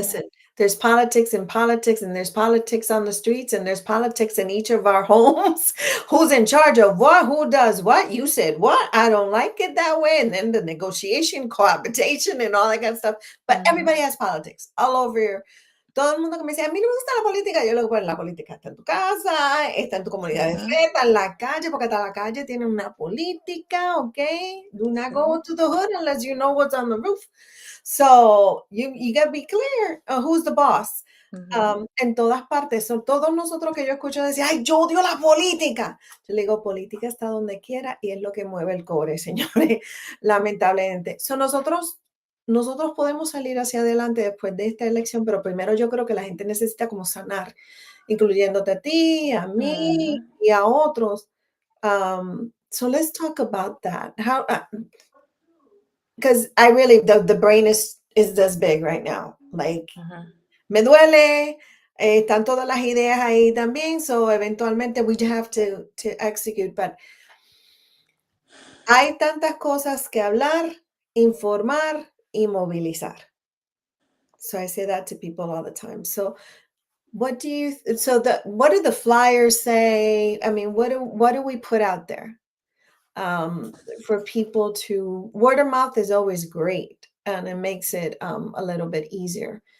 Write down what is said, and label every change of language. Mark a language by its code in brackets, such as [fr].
[en] Listen, there's politics in politics, and there's politics on the streets, and there's politics in each of our homes. Who's in charge of what? Who does what? You said what? I don't like it that way. And then the negotiation, cohabitation, and all that kind of stuff. But Mhm. everybody has politics all over. [es] Todo el mundo que me dice, a mí no me gusta la política, yo le digo, pues la política está en tu casa, está en tu comunidad de fe, Mhm. está en la calle, porque hasta la calle tiene una política, ¿ok? [en] Do not go [es] Sí. [en] to the hood unless you know what's on the roof. So you got to be clear on who's the boss. Mhm. [es] En todas partes, son todos nosotros que yo escucho decir, ay, yo odio la política. Yo le digo, política está donde quiera y es lo que mueve el cobre, señores, lamentablemente. So nosotros podemos salir hacia adelante después de esta elección, pero primero yo creo que la gente necesita como sanar, incluyéndote a ti, a mí Mhm. y a otros. [en] So let's talk about that. How, because I really the brain is this big right now. Like Mhm. [es] me duele, están todas las ideas ahí también, so eventualmente [en] we just have to execute. [es] But hay tantas cosas que hablar, informar y movilizar. [en] So I say that to people all the time. So what do you what do the flyers say? I mean, what do we put out there for people to word of mouth is always great and it makes it a little bit easier.